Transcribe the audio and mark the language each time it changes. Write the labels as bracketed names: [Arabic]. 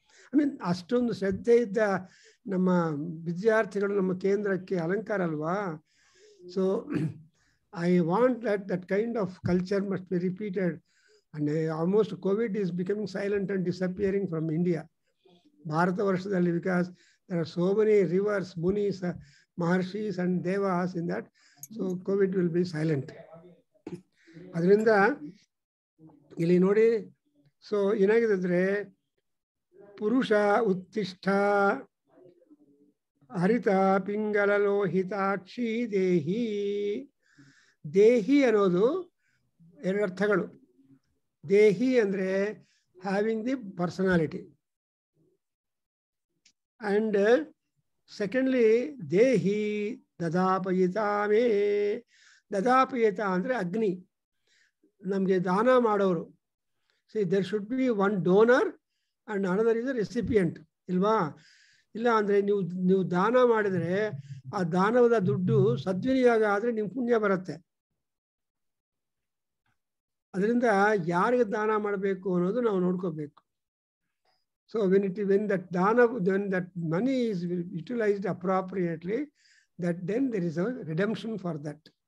[English] I mean [Kannada] ಅಷ್ಟೊಂದು ಶ್ರದ್ಧೆ ಇದ್ದ ನಮ್ಮ ವಿದ್ಯಾರ್ಥಿಗಳು ನಮ್ಮ ಕೇಂದ್ರಕ್ಕೆ ಅಲಂಕಾರ ಅಲ್ವಾ. [English] So I want that kind of culture must be repeated. And almost COVID is becoming silent and disappearing from India. [Kannada] Bharat ವರ್ಷದಲ್ಲಿ, [English] Because there are so many rivers, munis, maharshis and devas in that, so COVID will be silent. [Kannada] ಅದರಿಂದ ಇಲ್ಲಿ ನೋಡಿ, so ಏನಾಗಿದ್ರೆ, [Sanskrit] ಪುರುಷ ಉತ್ತಿಷ್ಠ ಹರಿತ ಪಿಂಗಲ ಲೋಹಿತಾಕ್ಷಿ ದೇಹಿ. [Kannada] ದೇಹಿ ಅನ್ನೋದು 2 ಅರ್ಥಗಳು. ದೇಹಿ ಅಂದರೆ [English] having the personality, and secondly [Kannada] ದೇಹಿ [Sanskrit] ದದಾಪಯಿತಾ ಮೇ. [Kannada] ದದಾಪಯಿತ ಅಂದರೆ ಅಗ್ನಿ, ನಮಗೆ ದಾನ ಮಾಡೋರು. [English] See there should be one donor and another is a recipient, ಇಲ್ವಾ? [Kannada] ಇಲ್ಲ ಅಂದರೆ ನೀವು ದಾನ ಮಾಡಿದರೆ ಆ ದಾನದ ದುಡ್ಡು ಸದ್ವಿನಿಯೋಗ ಆದರೆ ನಿಮ್ಗೆ ಪುಣ್ಯ ಬರುತ್ತೆ. ಅದರಿಂದ ಯಾರಿಗೆ ದಾನ ಮಾಡಬೇಕು ಅನ್ನೋದು ನಾವು ನೋಡ್ಕೋಬೇಕು. [English] So when that money is utilized appropriately, that then there is a redemption for that.